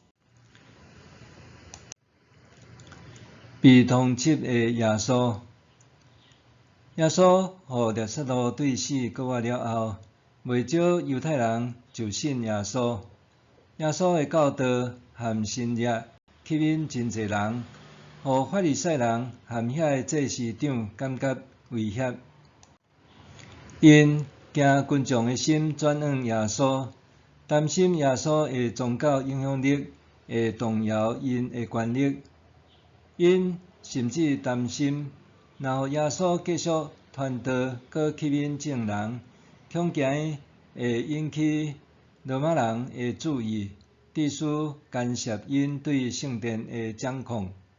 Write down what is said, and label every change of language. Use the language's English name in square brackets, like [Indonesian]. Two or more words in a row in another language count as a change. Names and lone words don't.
[Min Nan Chinese] 被通缉的耶稣，耶稣互列撒罗对死搁活了后，袂少犹太人就信耶稣。耶稣的教导和神迹吸引真侪人，互法利赛人和遐个祭司长感觉威胁。因惊群众的心转向耶稣，担心耶稣的宗教影响力会动摇因的权力。因甚至担心，若互耶稣继续传道，搁吸引众人，恐惊会引起罗马人的注意，致使干涉因对圣殿的掌控。